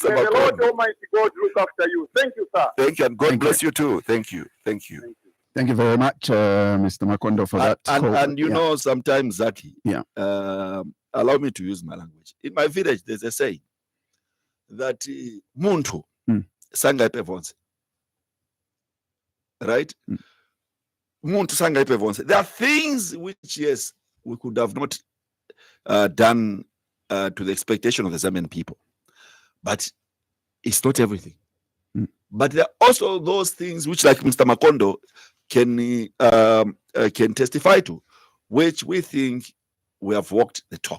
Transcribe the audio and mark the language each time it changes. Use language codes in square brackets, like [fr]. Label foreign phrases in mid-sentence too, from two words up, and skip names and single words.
[en] Mr. may the Lord Makondo. Almighty God look after you. Thank you, sir. Thank you, and God Thank bless you too. Thank you. Thank you. Thank you. Thank you very much, Mr. Makondo, for that. And you Yeah. know, sometimes, Zaki, Yeah. allow me to use my language. In my village, there's a saying that [ny] muntu sangaipe vonse. Right? Muntu sangaipe vonse. [en] There are things which, yes, we could have not done to the expectation of the Zambian people, but it's not everything. But there are also those things which, like Mr. Makondo, can testify to, which we think we have walked the talk.